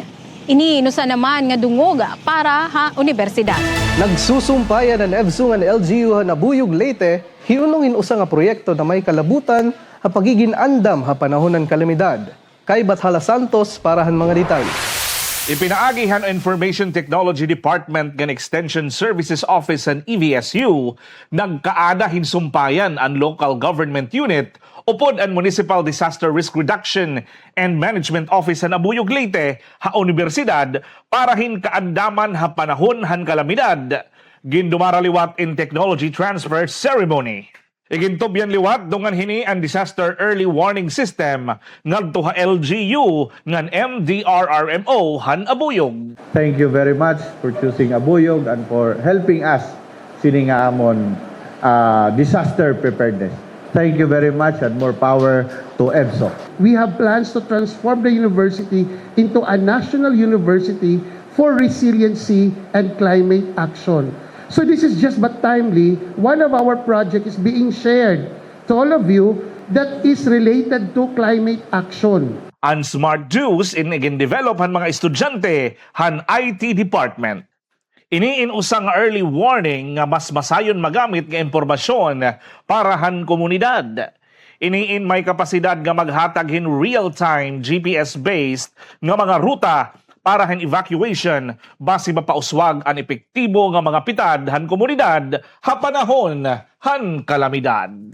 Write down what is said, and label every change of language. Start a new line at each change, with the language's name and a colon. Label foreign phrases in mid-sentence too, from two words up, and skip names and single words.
Waray: Iniinusa naman nga dungog para ha universidad. Nagsusumpayan ang EVSU ng LGU na Buyog Leyte, hiunongin usa nga proyekto na may kalabutan ha pagiging andam ha panahon ng kalamidad. Kay Bathala Santos para han mga detalye. Ipinaagihan ang Information Technology Department ng Extension Services Office ng EVSU, nagkaada hinsumpayan ang Local Government Unit upod ang Municipal Disaster Risk Reduction and Management Office ng Abuyog Leyte ha Universidad para hin kaandaman ha panahon han kalamidad. Gindumaraliwat in Technology Transfer Ceremony. Igintobyan liwat dungan hini ang Disaster Early Warning System ngadto ha LGU ngan MDRRMO han Abuyog.
English: Thank you very much for choosing Abuyog and for helping us
Waray: sini nga amon
English: disaster preparedness. Thank you very much and more power to EVSO. We have plans to transform the university into a national university for resiliency and climate action. So this is just but timely. One of our projects is being shared to all of you that is related to climate action.
Waray: Ang Smart Juice develop han mga estudyante han IT Department. Iniin usang
English: early warning
Waray: nga mas masayon magamit nga impormasyon para han komunidad. Iniin may kapasidad nga maghatag hin
English: real-time GPS-based
Waray: nga mga ruta para han evacuation base mapauswag ang epektibo nga mga pitad han komunidad ha panahon han kalamidad.